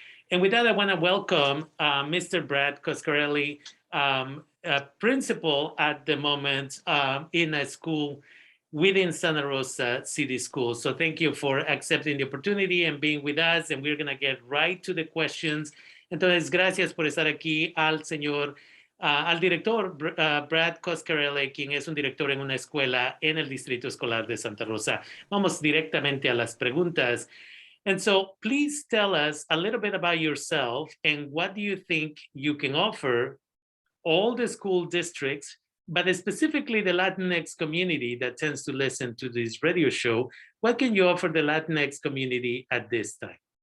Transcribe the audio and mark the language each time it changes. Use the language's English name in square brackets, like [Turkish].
[English] And with that, I want to welcome Mr. Brad Coscarelli, principal at the moment in a school within Santa Rosa City Schools. So thank you for accepting the opportunity and being with us. And we're going to get right to the questions. [Spanish] Entonces, gracias por estar aquí al director Brad Coscarelli, quien es un director en una escuela en el Distrito Escolar de Santa Rosa. Vamos directamente a las preguntas. [English] And so please tell us a little bit about yourself and what do you think you can offer all the school districts, but specifically the Latinx community that tends to listen to this radio show. What can you offer the Latinx community at this time?